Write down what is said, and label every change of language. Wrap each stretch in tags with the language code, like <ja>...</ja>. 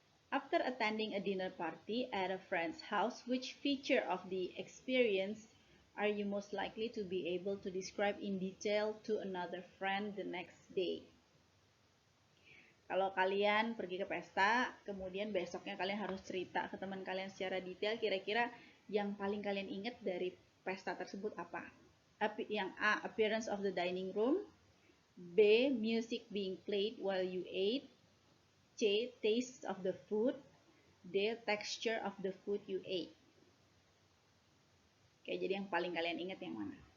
<en>After attending a dinner party at a friend's house, which feature of the experience are you most likely to be able to describe in detail to another friend the next day?</en> <id>Kalau kalian pergi ke pesta, kemudian besoknya kalian harus cerita ke teman kalian secara detail, kira-kira yang paling kalian ingat dari pesta tersebut apa? Yang A,</id> <en>appearance of the dining room. B, music being played while you ate. C. Taste of the food. D. Texture of the food you ate.</en> <id>Oke, jadi yang paling kalian ingat yang mana?</id>